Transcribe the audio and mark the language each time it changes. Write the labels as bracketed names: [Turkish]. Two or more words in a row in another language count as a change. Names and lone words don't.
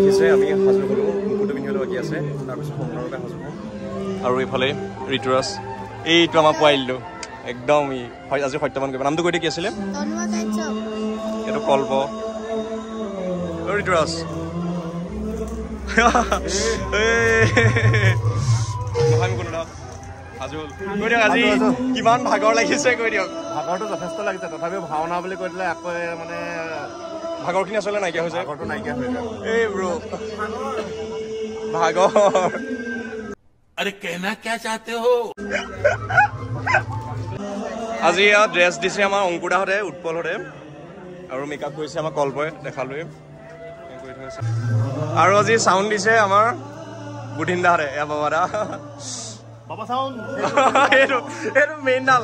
[Assamese] দেখিছে আমি সাজু হ'লোঁ মুকুটটো পিন্ধিবলৈ বাকী আছে তাৰপিছত সম্পূৰ্ণৰূপে সাজু হ'ম আৰু এইফালে ঋতুৰাজ এইটো আমাৰ পোৱালিটো একদম আজি সত্যবান কৰিব নামটো কৈ দিয়ে কি আছিলে এইটো কল্প ঋতুৰাজ আজি কিমান ভাগৰ লাগিছে কৈ দিয়ক ভাগৰটো যথেষ্ট লাগিছে তথাপিও ভাওনা বুলি কৈ দিলে আকৌ মানে ভাগৰখিনি আচলতে নাইকিয়া হৈছে ভাগৰটো নাইকিয়া হৈ যায় এই ব্ৰ ভাগৰ [Hindi] अरे कहना क्या चाहते हो [Assamese] আজি ইয়াত ড্ৰেছ দিছে আমাৰ অংকুৰদাহঁতে উৎপলহঁতে আৰু মেকআপ কৰিছে আমাৰ কল্পই দেখালোৱে আৰু আজি চাউণ্ড দিছে আমাৰ বুধিনদাহঁতে এয়া বাবাদা বাবা চাউণ্ড এইটো মেইন ডাল